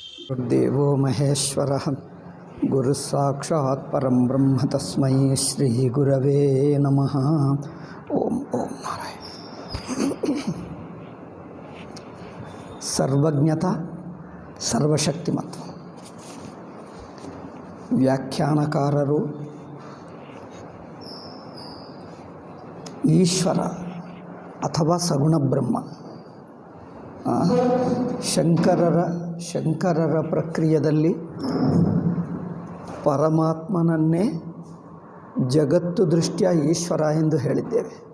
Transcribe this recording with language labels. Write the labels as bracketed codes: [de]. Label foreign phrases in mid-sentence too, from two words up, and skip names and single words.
[sa] ದೇವೋ ಮಹೇಶ್ವರಃ ಗುರು ಸಾಕ್ಷಾತ್ ಪರಂ ಬ್ರಹ್ಮ ತಸ್ಮೈ ಶ್ರೀ ಗುರವೇ ನಮಃ. ಓಂ ಓಂ ನಾರಾಯಣ. ಸರ್ವಜ್ಞತ ಸರ್ವಶಕ್ತಿಮತ್ವ. [kn] ವ್ಯಾಖ್ಯಾನಕಾರರು ಈಶ್ವರ ಅಥವಾ ಸಗುಣ ಬ್ರಹ್ಮ, ಶಂಕರರ ಪ್ರಕ್ರಿಯೆಯಲ್ಲಿ ಪರಮಾತ್ಮನನ್ನೇ ಜಗತ್ತು ದೃಷ್ಟಿಯ ಈಶ್ವರ ಎಂದು ಹೇಳಿದ್ದೇವೆ.